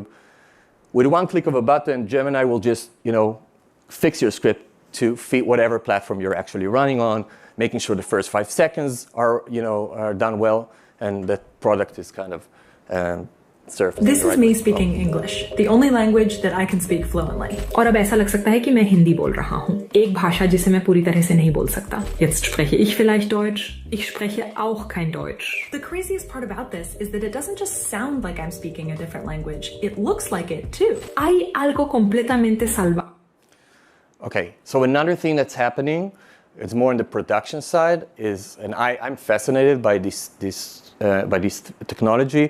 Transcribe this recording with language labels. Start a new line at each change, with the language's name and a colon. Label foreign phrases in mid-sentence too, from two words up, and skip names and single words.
English: With one click of a button, Gemini will just fix your script to fit whatever platform you're actually running on, making sure the first 5 seconds are done well, and the product is kind of surfacing. This is me speaking English, the only language that I can speak fluently.
Hindi: और अब ऐसा लग सकता है कि मैं हिंदी बोल रहा हूँ, एक भाषा जिसे मैं पूरी तरह से नहीं बोल सकता.
German: Jetzt spreche ich vielleicht Deutsch. Ich spreche auch kein Deutsch.
English: The craziest part about this is that it doesn't just sound like I'm speaking a different language. It looks like it too.
Spanish: Hay algo completamente salvaje.
English: Okay, so another thing that's happening, it's more on the production side, and I'm fascinated by this technology.